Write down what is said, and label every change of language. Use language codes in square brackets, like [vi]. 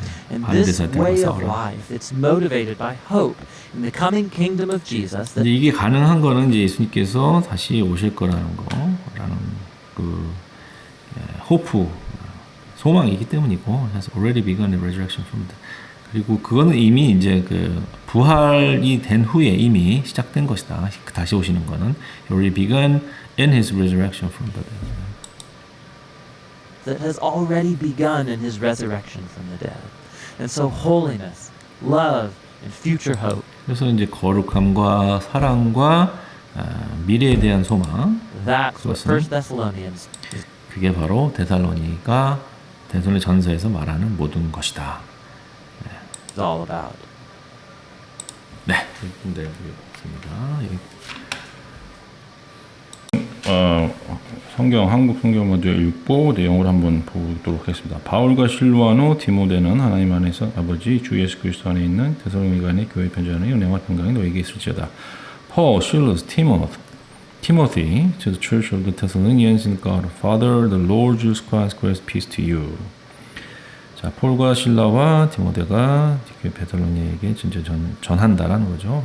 [en] And this way of life, it's motivated by hope in the coming kingdom of Jesus. [ko] 이제 이게 가능한 거는 이제 예수님께서 다시 오실 거라는 거라는 그 호프 소망이기 때문이고, [en] has already begun the resurrection from the. [ko] 그리고 그거는 이미 이제 그 부활이 된 후에 이미 시작된 것이다. 다시 오시는 거는 [en] already begun in his resurrection from the dead. That has already begun in his resurrection from the dead. And so holiness, love, and future hope. [ko] 그래서 이제 거룩함과 사랑과 미래에 대한 소망. [en] That's what First Thessalonians is. [ko] 그게 바로 데살로니가 데살로니 전서에서 말하는 모든 것이다. [en] all about. [ko] 네, 근데 있습니다. 성경 한국 성경 먼저 읽고 내용을 한번 보도록 하겠습니다. 바울과 실로아노 디모데는 하나님 안에서 아버지 주 예수 그리스도 안에 있는 데살로니가 안에 교회 편지하는 은혜와 평강이 너에게 있을지어다. [en] Paul, Silas, Timothy to the church of the Thessalonians in God, Father, the Lord Jesus Christ, grace, peace to you. [ko] 자, 폴과 실라와 디모데가 교회 데살로니에게 진짜 전한다라는 거죠.